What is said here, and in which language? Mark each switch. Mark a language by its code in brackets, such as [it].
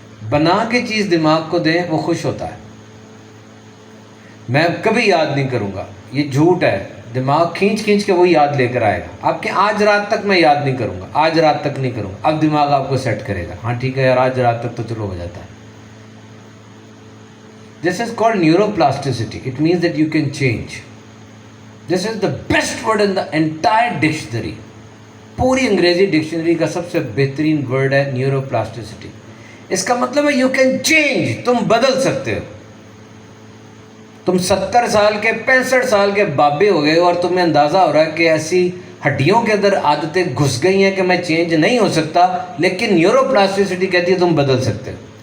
[ur] بنا کے چیز دماغ کو دیں، وہ خوش ہوتا ہے. میں کبھی یاد نہیں کروں گا، یہ جھوٹ ہے. دماغ کھینچ کھینچ کے وہی یاد لے کر آئے گا. آپ کے آج رات تک میں یاد نہیں کروں گا، آج رات تک نہیں کروں گا. اب دماغ آپ کو سیٹ کرے گا، ہاں ٹھیک ہے یار آج رات تک تو چلو ہو جاتا ہے. [en] This is called neuroplasticity. It means that you can change. This is the best word in the entire dictionary. [ur] پوری انگریزی ڈکشنری کا سب سے بہترین ورڈ ہے نیوروپلاسٹسٹی. اس کا مطلب ہے [en] you can change, [ur] تم بدل سکتے ہو. تم 70 سال کے 65 سال کے بابے ہو گئے اور تمہیں اندازہ ہو رہا ہے کہ ایسی ہڈیوں کے اندر عادتیں گھس گئی ہیں کہ میں چینج نہیں ہو سکتا، لیکن نیوروپلاسٹسٹی کہتی ہے تم بدل سکتے ہو.